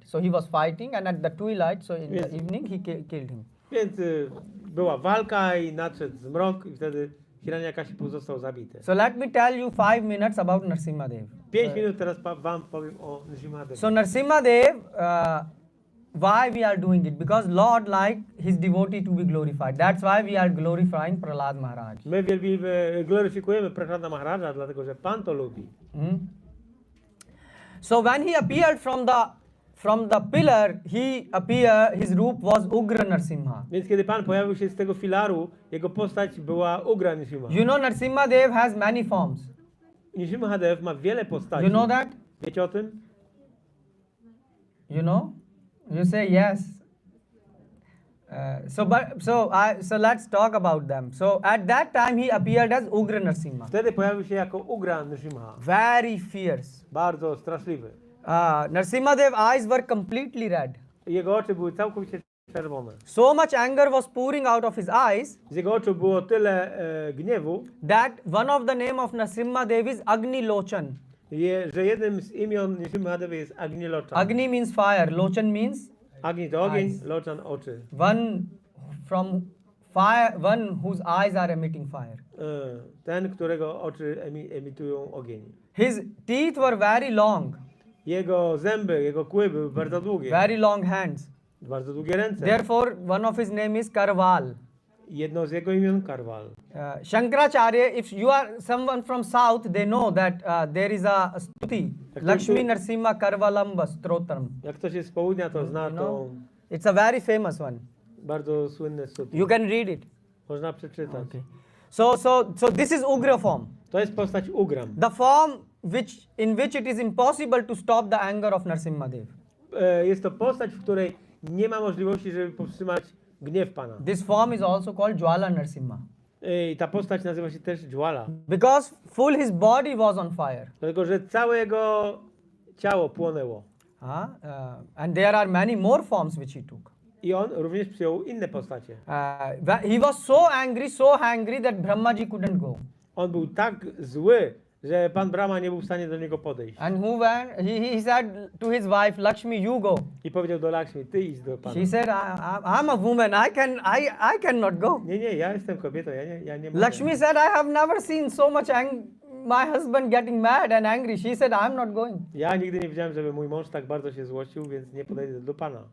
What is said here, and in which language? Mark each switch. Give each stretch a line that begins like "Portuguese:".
English: So he was fighting, and at the twilight, so in Yes. the evening, he killed him.
Polish: Więc była walka i nadszedł zmrok i wtedy Hiranyakashipu został zabity.
English: So let me tell you 5 minutes about Narsimhadev.
Polish: 5 minut teraz wam powiem o Nrsimhadewie.
English: So Narsimhadev, why we are doing it? Because Lord liked his devotee to be glorified. That's why we are glorifying Prahlad Maharaj.
Polish: My gloryfikujemy Prahlada Maharaja, dlatego że Pan to lubi.
English: So when he appeared from the pillar, his roop was Ugra Narsimha.
Polish: Więc kiedy Pan pojawił się z tego filaru, jego postać była Ugra Nrsimha.
English: You know Narsimhadev has many forms.
Polish: Nrsimhadev ma wiele postaci.
English: You know that?
Polish: Wiecie o tym?
English: You know? You say yes. So let's talk about them. So at that time he appeared as Ugra Narsimha,
Polish: Wtedy pojawił się jako Ugra Nrsimha.
English: very fierce.
Polish: Bardzo straszliwy.
English: Narsimha Dev eyes were completely red.
Polish: Jego oczy były całkowicie czerwone.
English: So much anger was pouring out of his eyes
Polish: Z jego oczu było tyle gniewu,
English: that one of the name of Narsimha Dev is Agni Lochan.
Polish: że jednym z imion Nrsimhadewy jest Agni Lochan.
English: Agni means fire, Lochan means
Polish: Agni to ogień,
English: Eyes.
Polish: Lochan oczy.
English: one from fire, one whose eyes are emitting fire.
Polish: Ten, którego oczy emitują ogień.
English: His teeth were very long,
Polish: Jego zęby, jego kły były bardzo długie.
English: very long hands.
Polish: Bardzo długie ręce.
English: Therefore, one of his name is Karval.
Polish: Jedno z jego imion Karwal.
English: Shankaracharya, if you are someone from south, they know that there is a stuti, Lakshmi Narsimha Karvalamba Strotram.
Polish: Jak ktoś jest z południa, to zna
English: You know, it's a very famous one.
Polish: bardzo słynne studium.
English: You can read it.
Polish: Można przeczytać.
English: Okay. So this is Ugra form.
Polish: To jest postać Ugram.
English: The form in which it is impossible to stop the anger of Narsimha Dev.
Polish: Jest to postać, w której nie ma możliwości, żeby powstrzymać gniew Pana.
English: This form is also called Jwala Narsimha.
Polish: I ta postać nazywa się też Dżwala.
English: Because full his body was on fire.
Polish: Dlatego, że całe jego ciało płonęło.
English: And there are many more forms which he took.
Polish: I on również przyjął inne postacie.
English: He was so angry that Brahmaji couldn't go.
Polish: On był tak zły, że Pan Brahma nie był w stanie do niego podejść.
English: And who went? He said to his wife, Lakshmi, you go.
Polish: I powiedział do Lakshmi, ty idź do Pana.
English: She said, I'm a woman. I cannot go.
Polish: Nie, ja jestem kobietą, ja nie mogę.
English: Lakshmi said, I have never seen so much my husband getting mad and angry. She said, I'm not going.
Polish: Ja nigdy nie widziałem, żeby mój mąż tak bardzo się złościł, więc nie podejdę do Pana.